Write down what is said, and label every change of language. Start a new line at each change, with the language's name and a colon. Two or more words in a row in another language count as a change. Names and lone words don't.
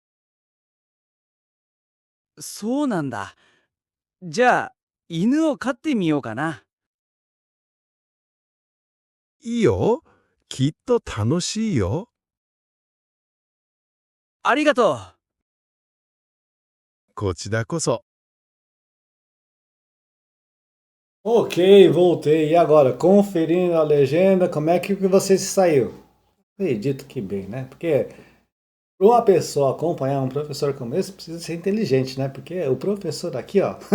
Japanese: そうなんだ。じゃあ、犬を飼ってみようかな。いいよ。きっと楽しいよ。ありがとう。こちらこそ。
Portuguese: Ok, voltei. E agora, conferindo a legenda, como é que você se saiu? Acredito que bem, né? Porque para uma pessoa acompanhar um professor como esse, precisa ser inteligente, né? Porque o professor aqui, ó.